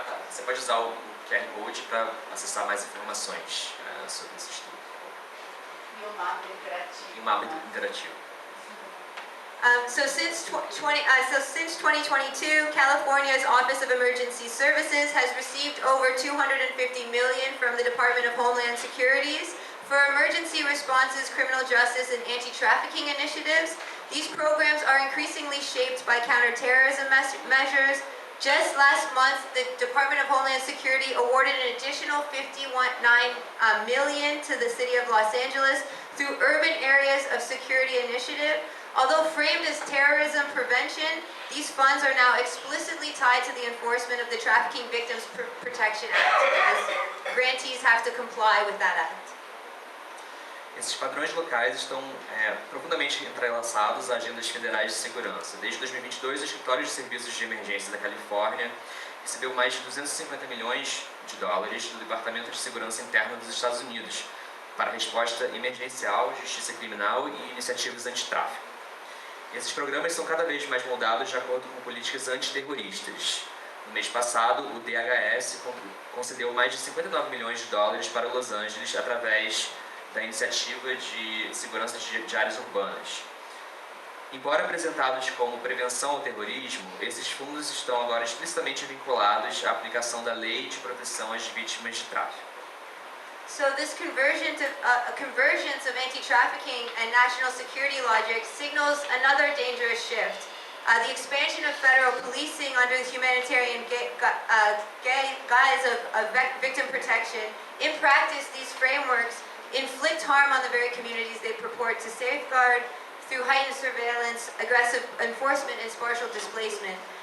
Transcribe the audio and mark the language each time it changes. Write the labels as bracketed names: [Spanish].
[Portuguese] Você pode usar o QR Code para acessar mais informações sobre esse estudo. E o mapa interativo. E um mapa interativo. [English] So since 2022, California's Office of Emergency Services has received over $250 million from the Department of Homeland Securities for emergency responses, criminal justice, and anti-trafficking initiatives. These programs are increasingly shaped by counterterrorism measures. Just last month, the Department of Homeland Security awarded an additional $59 million to the City of Los Angeles through Urban Areas of Security Initiative. Although framed as terrorism prevention, these funds are now explicitly tied to the enforcement of the Trafficking Victims Protection Act, as grantees have to comply with that act. [Portuguese] Esses padrões locais estão profundamente entrelaçados a agendas federais de segurança. Desde 2022, o Escritório de Serviços de Emergência da Califórnia recebeu mais de $250 milhões do Departamento de Segurança Interna dos Estados Unidos para resposta emergencial, justiça criminal e iniciativas antitráfico. Esses programas são cada vez mais moldados de acordo com políticas antiterroristas. No mês passado, o DHS concedeu mais de $59 milhões para Los Angeles através da Iniciativa de Segurança de Áreas Urbanas. Embora apresentados como prevenção ao terrorismo, esses fundos estão agora explicitamente vinculados à aplicação da Lei de Proteção às Vítimas de Tráfico. [English] So this convergence of anti-trafficking and national security logic signals another dangerous shift. The expansion of federal policing under the humanitarian guise of victim protection. In practice, these frameworks inflict harm on the very communities they purport to safeguard through heightened surveillance, aggressive enforcement, and spatial displacement.